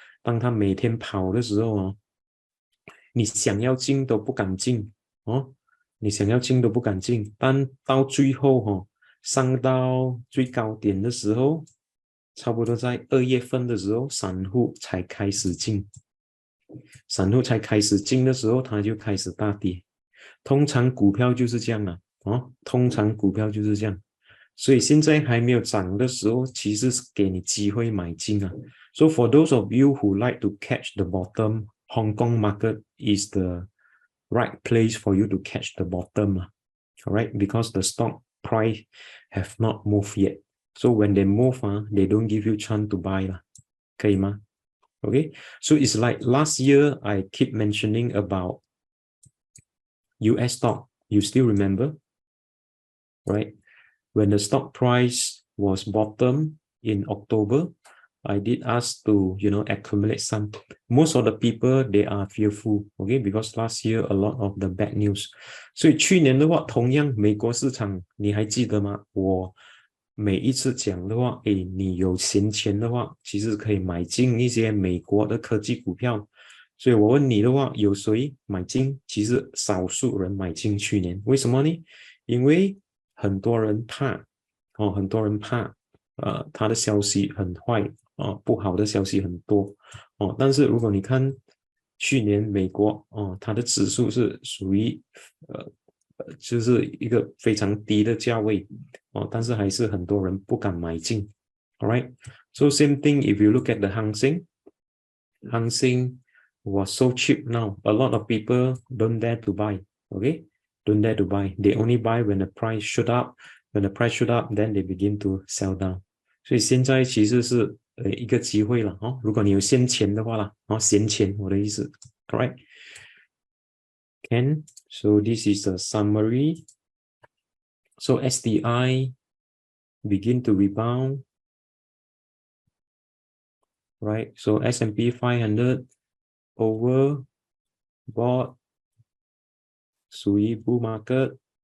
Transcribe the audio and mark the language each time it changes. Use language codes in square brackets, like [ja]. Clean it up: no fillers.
[zh] 当它每天跑的时候你想要进都不敢进你想要进都不敢进，但到最后上到最高点的时候，差不多在2月份的时候，散户才开始进。散户才开始进的时候，它就开始大跌。通常股票就是这样哦，通常股票就是这样。所以现在还没有涨的时候，其实是给你机会买进啊。 [en] So for those of you who like to catch the bottom, Hong Kong market is the right place for you to catch the bottom. Alright, because the stock price have not moved yet. So when they move, they don't give you chance to buy. [zh] 可以吗? [en] Okay, so it's like last year I keep mentioning about US stock. You still remember? Right? When the stock price was bottom in October, I did ask to, accumulate some. Most of the people, they are fearful, okay, because last year a lot of the bad news. [zh] 所以去年的话，同样美国市场，你还记得吗？我每一次讲的话，诶，你有闲钱的话，其实可以买进一些美国的科技股票。所以我问你的话，有谁买进？其实少数人买进去年，为什么呢？因为很多人怕，很多人怕，他的消息很坏，不好的消息很多，但是如果你看去年美国，它的指数是属于，就是一个非常低的价位，但是还是很多人不敢买进。 [en] All right, so same thing if you look at the Hang Seng was so cheap now. A lot of people don't dare to buy. Okay, don't dare to buy. They only buy when the price shoot up. When the price shoot up, then they begin to sell down. [zh] 所以现在其实是一个机会了如果你有闲钱的话啦，闲钱我的意思 ，correct? [en] Can so this is a summary. So SDI begin to rebound, right? So S&P 500 overbought, 属于 bull market.